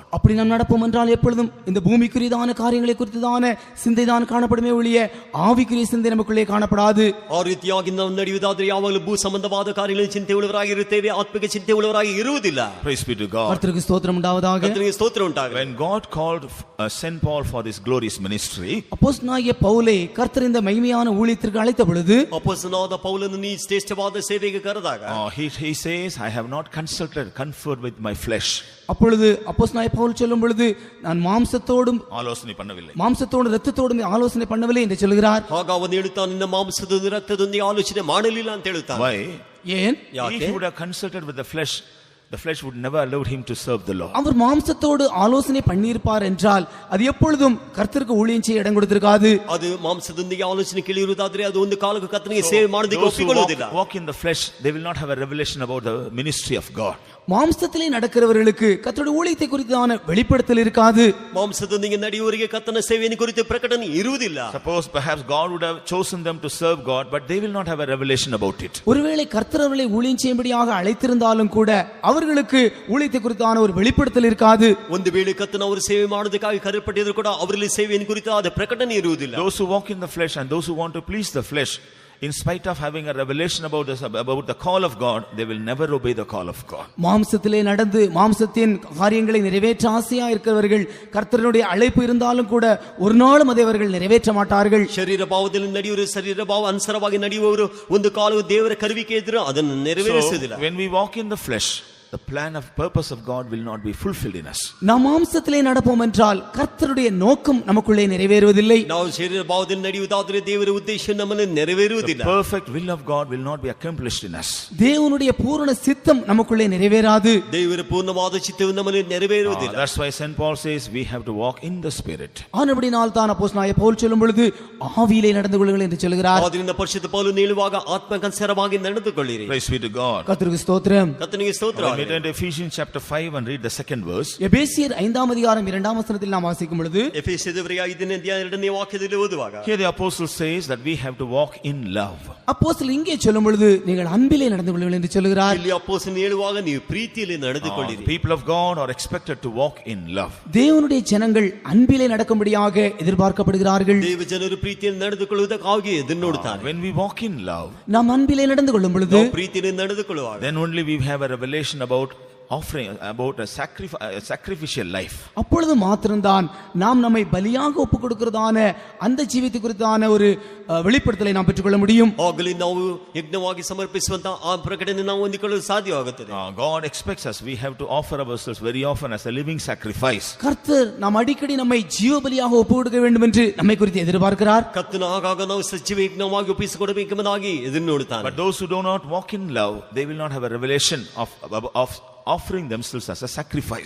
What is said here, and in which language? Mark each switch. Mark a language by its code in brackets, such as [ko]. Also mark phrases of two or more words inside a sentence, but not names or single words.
[ta] அப்படி நாம் நடப்போம் என்றால் எப்பொழுதும் இந்த பூமிக்குரியதான காரியங்களை குறித்ததான சிந்தை தான் காணப்படுமே ஒழிய ஆவிக்குரிய சிந்தை நமக்குள்ளே காணப்படாது. [kn] ಆ ರೀತಿಯಾಗಿ ನಾವು ನಡೆಯುವುದಾದರೆ ಯಾವಾಗಲೂ ಭೂ ಸಂಬಂಧವಾದ ಕಾರ್ಯಗಳಲ್ಲಿ ಚಿಂತೆ ಉಳ್ಳವರಾಗಿರುತ್ತೇವೆ, ಆತ್ಮಿಕ ಚಿಂತೆ ಉಳ್ಳವರಾಗಿ ಇರುವುದಿಲ್ಲ. [en] Praise be to God. [ta] கர்த்தருக்கு ஸ்தோத்திரம் உண்டாவதாக. [kn] ಕರ್ತನಿಗೆ ಸ್ತೋತ್ರ ಉಂಟಾಗಲಿ. [en] When God called Saint Paul for this glorious ministry, [ta] அப்போஸ்தலனாகிய பவுலை கர்த்தர் இந்த மகிமையான ஊழியத்திற்கு அழைத்த பொழுது, [kn] ಅಪೊಸ್ತಲನಾದ ಪೌಲನು ಈ ಶ್ರೇಷ್ಠವಾದ ಸೇವೆಗೆ ಕರೆದಾಗ, [en] he says, I have not conferred with my flesh. [ta] அப்பொழுது அப்போஸ்தலனாகிய பவுல் சொல்லும் பொழுது நான் மாம்சத்தோடும் ஆலோசனை பண்ணவில்லை, மாம்சத்தோடும் இரத்தத்தோடும் ஆலோசனை பண்ணவில்லை என்று சொல்கிறார். [kn] ಆಗ ಅವನು ಹೇಳುತ್ತಾನೆ, ನಿನ್ನ ಮಾಂಸದ ರಕ್ತದೊಂದಿಗೆ ಆಲೋಚನೆ ಮಾಡಲಿಲ್ಲ ಅಂತ ಹೇಳುತ್ತಾನೆ. [en] Why? [ta] ஏன்? [en] If he would have consulted with the flesh, the flesh would never allow him to serve the Lord. [ta] அவர் மாம்சத்தோடு ஆலோசனை பண்ணியிருப்பார் என்றால் அது எப்பொழுதும் கர்த்தருக்கு ஊழியம் செய்ய இடம் கொடுத்திருக்காது. [kn] ಅದು ಮಾಂಸದೊಂದಿಗೆ ಆಲೋಚನೆ ಕೇಳಿರುವುದಾದ್ರೆ ಅದು ಒಂದು ಕಾಲಕ್ಕೆ ಕರ್ತನಿಗೆ ಸೇವೆ ಮಾಡೋದಕ್ಕೆ ಒಪ್ಪಿಕೊಳ್ಳುವುದಿಲ್ಲ. [en] Walk in the flesh, they will not have a revelation about the ministry of God. [ta] மாம்சத்திலே நடக்கிறவர்களுக்கு கர்த்தருடைய ஊழியத்தை குறித்தான வெளிப்படுத்தல் இருக்காது. [kn] ಮಾಂಸದೊಂದಿಗೆ ನಡೆಯುವವರಿಗೆ ಕರ್ತನ ಸೇವೆಯನ್ನು ಕುರಿತು ಪ್ರಕಟಣೆ ಇರುವುದಿಲ್ಲ. [en] Suppose perhaps God would have chosen them to serve God, but they will not have a revelation about it. [ta] ஒருவேளை கர்த்தர் அவர்களை ஊழியம் செய்யும்படியாக அழைத்திருந்தாலும் கூட அவர்களுக்கு ஊழியத்தை குறித்தான ஒரு வெளிப்படுத்தல் இருக்காது. [kn] ಒಂದು ವೇಳೆ ಕರ್ತನ ಅವರು ಸೇವೆ ಮಾಡೋದಕ್ಕಾಗಿ ಕರೆಯಲ್ಪಟ್ಟಿದ್ರು ಕೂಡ ಅವರಲ್ಲಿ ಸೇವೆಯನ್ನು ಕುರಿತು ಆದ ಪ್ರಕಟಣೆ ಇರುವುದಿಲ್ಲ. [en] Those who walk in the flesh and those who want to please the flesh, in spite of having a revelation about the call of God, they will never obey the call of God. [ta] மாம்சத்திலே நடந்து மாம்சத்தின் காரியங்களை நிறைவேற்ற ஆசையா இருக்கிறவர்கள் கர்த்தருடைய அழைப்பு இருந்தாலும் கூட ஒரு நாளும் அதை அவர்கள் நிறைவேற்ற மாட்டார்கள். [kn] ಶರೀರ ಭಾವದಲ್ಲಿ ನಡೆಯುವರು, ಶರೀರ ಭಾವ ಅನುಸಾರವಾಗಿ ನಡೆಯುವವರು ಒಂದು ಕಾಲವು ದೇವರ ಕರುವಿಕೆ ಇದ್ದರೂ ಅದನ್ನು ನೆರವೇರಿಸುವುದಿಲ್ಲ. [en] When we walk in the flesh, the plan of purpose of God will not be fulfilled in us. [ta] நாம் மாம்சத்திலே நடப்போம் என்றால் கர்த்தருடைய நோக்கம் நமக்குள்ளே நிறைவேறுவதில்லை. [kn] ನಾವು ಶರೀರ ಭಾವದಲ್ಲಿ ನಡೆಯುವುದಾದರೆ ದೇವರ ಉದ್ದೇಶ ನಮ್ಮಲ್ಲಿ ನೆರವೇರುವುದಿಲ್ಲ. [en] The perfect will of God will not be accomplished in us. [ta] தேவனுடைய பூரண சித்தம் நமக்குள்ளே நிறைவேறாது. [kn] ದೇವರ ಪೂರ್ಣವಾದ ಚಿತ್ತವು ನಮ್ಮಲ್ಲಿ ನೆರವೇರುವುದಿಲ್ಲ. [en] That's why St. Paul says we have to walk in the spirit. [ta] ஆனபடியால் தான் அப்போஸ்தலனாகிய பவுல் சொல்லும் பொழுது ஆவியிலே நடந்து கொள்ளுங்கள் என்று சொல்கிறார். [kn] ಆದ್ದರಿಂದ ಪರಿಶುದ್ಧ ಪೌಲನು ಹೇಳುವಾಗ ಆತ್ಮಕ್ಕನುಸಾರವಾಗಿ ನಡೆದುಕೊಳ್ಳಿರಿ. [en] Praise be to God. [ta] கர்த்தருக்கு ஸ்தோத்திரம். [kn] ಕರ್ತನಿಗೆ ಸ್ತೋತ್ರ. [en] We read Ephesians chapter 5 and read the second verse. [ta] எபேசியர் 5ஆம் அதிகாரம் 2ஆம் வசனத்தில் நாம் வாசிக்கும் பொழுது [kn] ಎಫೆಸದವರಿಗೆ 5ನೇ ಅಧ್ಯಾಯ 2ನೇ ವಾಕ್ಯದಲ್ಲಿ ಓದುವಾಗ [en] Here the apostle says that we have to walk in love. [ta] அப்போஸ்தலன் இங்கே சொல்லும் பொழுது நீங்கள் அன்பிலே நடந்து கொள்ளுங்கள் என்று சொல்கிறார். [kn] ಇಲ್ಲಿ ಅಪೊಸ್ತಲನು ಹೇಳುವಾಗ ನೀವು ಪ್ರೀತಿಯಲ್ಲಿ ನಡೆದುಕೊಳ್ಳಿರಿ. [en] The people of God are expected to walk in love. [ta] தேவனுடைய ஜனங்கள் அன்பிலே நடக்கும்படியாக எதிர்பார்க்கப்படுகிறார்கள். [kn] ದೇವ ಜನರು ಪ್ರೀತಿಯಲ್ಲಿ ನಡೆದುಕೊಳ್ಳುವುದಕ್ಕಾಗಿ ಎದುರು ನೋಡುತ್ತಾರೆ. [en] When we walk in love, [ta] நாம் அன்பிலே நடந்து கொள்ளும் பொழுது [kn] ಪ್ರೀತಿಯಲ್ಲಿ ನಡೆದುಕೊಳ್ಳುವಾಗ [en] then only we have a revelation about offering, about a sacrificial life. [ta] அப்பொழுது மாத்திரம்தான் நாம் நம்மை பலியாக ஒப்புக் கொடுக்கிறதான அந்த ஜீவித்தை குறித்தான ஒரு வெளிப்படுத்தலை நாம் பெற்றுக்கொள்ள முடியும். [kn] ಆಗಲಿ ನಾವು ಯಜ್ಞವಾಗಿ ಸಮರ್ಪಿಸುವಂತ ಆ ಪ್ರಕಟಣೆ ನಾವು ಹೊಂದಿಕೊಳ್ಳಲು ಸಾಧ್ಯವಾಗುತ್ತದೆ. [en] God expects us, we have to offer ourselves very often as a living sacrifice. [ta] கர்த்தர் நாம் அடிக்கடி நம்மை ஜீவ பலியாக ஒப்புக் கொடுக்க வேண்டும் என்று நம்மை குறித்து எதிர்பார்க்கிறார். [kn] ಕರ್ತನ ಆಗಾಗ ನಾವು ಸಜೀವ ಯಜ್ಞವಾಗಿ ಒಪ್ಪಿಸಿಕೊಡಬೇಕೆಂಬುದಾಗಿ ಎದುರು ನೋಡುತ್ತಾನೆ. [en] But those who do not walk in love, they will not have a revelation of offering themselves as a sacrifice.